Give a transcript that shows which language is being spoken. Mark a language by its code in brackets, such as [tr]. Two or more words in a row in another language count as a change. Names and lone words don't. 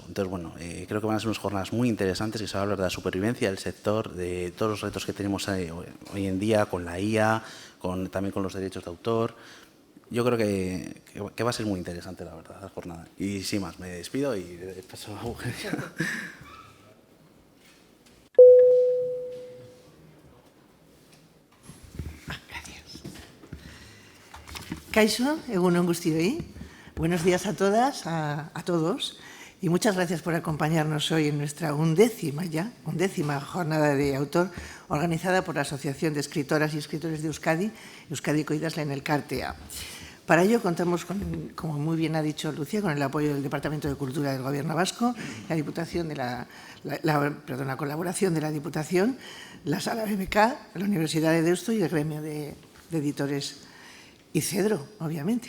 [es] Entonces, bueno, creo que van a ser unas jornadas muy interesantes, que se va a hablar de la supervivencia del sector, de todos los retos que tenemos hoy en día con la IA, también con los derechos de autor. Yo creo que va a ser muy interesante, la verdad, la jornada. Y sin más, me despido y paso a Eugenia. [eu] Kaixo, egunon guztioi. [es] Buenos días a todas, a todos, y muchas gracias por acompañarnos hoy en nuestra undécima jornada de autor organizada por la Asociación de Escritoras y Escritores de Euskadi, Euskadiko Idazleen Elkartea. Para ello contamos, como muy bien ha dicho Lucía, con el apoyo del Departamento de Cultura del Gobierno vasco, la Diputación la colaboración de la Diputación, la Sala BBK, la Universidad de Deusto y el Gremio de Editores y Cedro, obviamente.